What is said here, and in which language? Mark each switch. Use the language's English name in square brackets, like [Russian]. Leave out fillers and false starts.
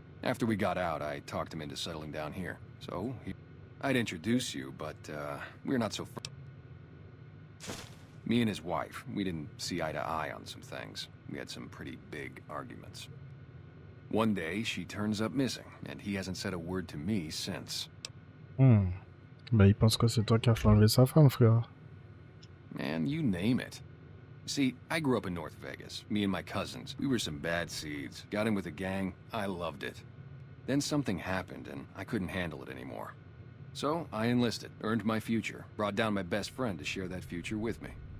[English] After we got out, I talked him into settling down here. So, I'd introduce you, but, we're not so... Me and his wife, we didn't see eye to eye on some things. We had some pretty big arguments. One day, she turns up missing, and he hasn't said a word to me since. [French] Ben, il pense que c'est toi qui as fait enlever sa femme, frère. [English] Man, you name it. See, I grew up in North Vegas. Me and my cousins. We were some bad seeds. Got in with a gang. I loved it. Then something happened, and I couldn't handle it anymore. So, I enlisted, earned my future, brought down my best friend to share that future with me.